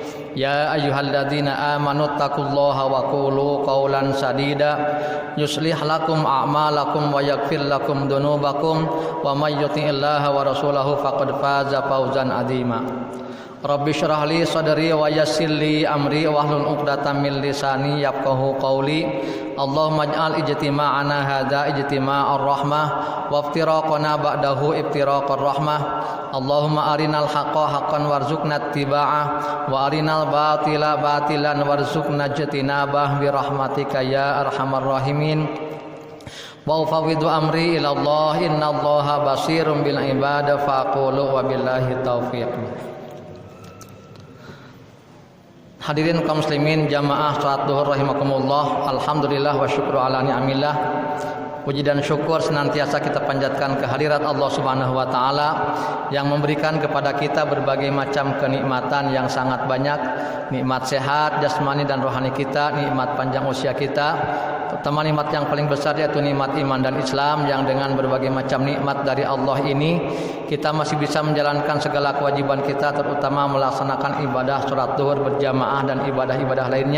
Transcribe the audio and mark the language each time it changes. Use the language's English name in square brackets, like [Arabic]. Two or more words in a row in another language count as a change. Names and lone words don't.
[Arabic] يا أيها الذين آمنوا اتقوا الله وقولوا قولا سديدا يصلح لكم أعمالكم ويغفر لكم ذنوبكم ومن يطع الله ورسوله فقد فاز فوزا عظيما. رب اشرح لي صدري ويسر لي أمري واحلل عقدة من لساني يفقهوا قولي. اللهم اجعل اجتماعنا هذا اجتماع رحمة وافتراقنا بعده افتراق رحمة. اللهم أرنا الحق حقا وارزقنا اتباعه وأرنا الباطل باطلا وارزقنا اجتنابه برحمتك يا أرحم الراحمين. وأفوض أمري إلى الله إن الله بصير بالعباد فأقول وبالله التوفيق. [Indonesian] Hadirin kaum muslimin jamaah salat duhur rahimakumullah. [Arabic] الحمد لله والشكر على نعم الله. [Indonesian] Puji dan syukur senantiasa kita panjatkan kehadirat Allah [Arabic] سبحانه وتعالى [Indonesian] yang memberikan kepada kita berbagai macam kenikmatan yang sangat banyak, nikmat sehat jasmani dan rohani kita, nikmat panjang usia kita, terutama nikmat yang paling besar yaitu nikmat iman dan Islam, yang dengan berbagai macam nikmat dari Allah ini kita masih bisa menjalankan segala kewajiban kita, terutama melaksanakan ibadah salat zuhur berjamaah dan ibadah-ibadah lainnya.